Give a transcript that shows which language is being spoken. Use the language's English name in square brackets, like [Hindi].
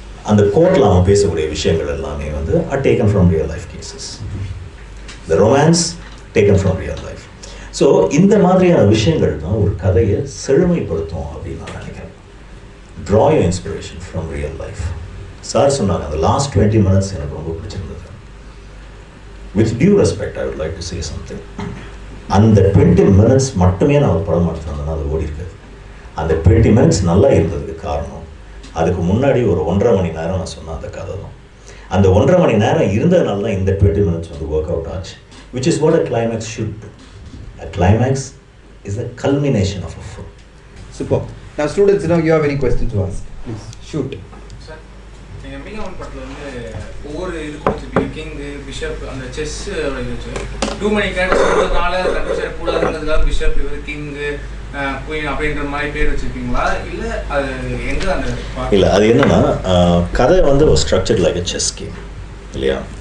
[Tamil] அந்த கோர்ட்டில் அவன் பேசக்கூடிய விஷயங்கள் எல்லாமே வந்து [English] are taken from real life cases. The romance taken from real life. [Tamil] So இந்த மாதிரியான விஷயங்கள் தான் ஒரு கதையை செழுமைப்படுத்தும் அப்படின்னு நான் நினைக்கிறேன். [English] Draw your inspiration from real life. [Tamil] Sir சொன்னாங்க அந்த லாஸ்ட் 20 minutes எனக்கு ரொம்ப பிடிச்சிருந்தது. [English] With due respect, I would like to say something. [Tamil] அந்த 20 minutes மட்டுமே நான் ஒரு படம் எடுத்துருந்தேன்னா அது ஓடி இருக்காது. அந்த 20 minutes நல்லா இருந்ததுக்கு காரணம் அதுக்கு முன்னாடி ஒரு 1.5 மணி நேரம் நான் சொன்ன அந்த கதை தான். அந்த 1.5 மணி நேரம் இருந்ததுனால தான் இந்த 20 minutes வந்து ஒர்க் அவுட் ஆச்சு. [English] Which is what a climax should do. A climax is the culmination of a film. Super. Now students, you have any questions to ask? Please shoot. [Tamil] Sir, நீங்கள் மீகாமன் படத்தில் வந்து ஒவ்வொரு இதுக்கும் வச்சுருப்பீங்க, கிங்கு, பிஷப், அந்த chess வச்சு 2 மணி character சொல்கிறதுனால confusion கூடாதுங்கிறதுக்காக bishop, இவர் கிங்கு, குயின் அப்படின்ற மாதிரி பேர் வச்சுருப்பீங்களா? இல்லை அது எங்கே அந்த இல்லை, அது என்னென்னா கதை வந்து ஒரு structured [English] like a chess game [Tamil] இல்லையா?